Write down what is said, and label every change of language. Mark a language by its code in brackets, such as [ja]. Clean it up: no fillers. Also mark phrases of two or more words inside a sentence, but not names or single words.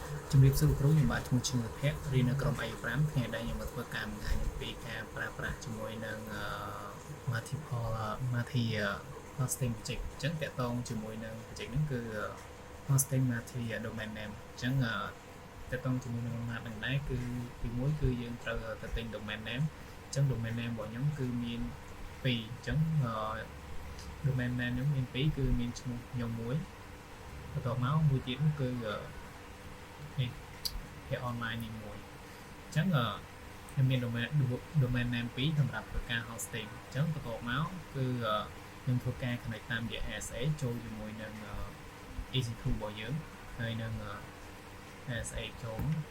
[km] ជំរាបសួរគ្រូខ្ញុំបាទឈ្មោះឈឹងភ័ក្ររៀននៅក្រុម A5 ថ្ងៃដែលខ្ញុំមកធ្វើការបង្ហាញអំពីការប្រើប្រាស់ជាមួយនឹង [en] multi hosting project [km] អញ្ចឹ ងតាក់ទងជាមួយនឹង project ហ្នឹងគឺ [en] hosting multi domain name [km] អញ្ចឹងតាក់ទងជាមួយនឹង map ហ្នឹងដែរគឺទី 1គឺយើងត្រូវទៅទិញ [en] domain name [km] អញ្ចឹង [en] domain name [km] របស់ខ្ញុំគឺមាន2អញ្ចឹង [en] domain name [km] ខ្ញុំមាន2គឺមានឈ្មោះខ្ញុំមួយបន្ទាប់មកមួយទៀតគឺនេះគេ online នេះមួយអញ្ចឹងខ្ញុំមាន [en] domain name [km] 2សម្រាប់ធ្វើការ hosting អញ្ចឹងបន្ទាប់មកគឺខ្ញុំធ្វើការ connect តាមរយៈ ASA ចូលជាមួយនឹង EC2 របស់យើងហើយនឹង ASA ចូល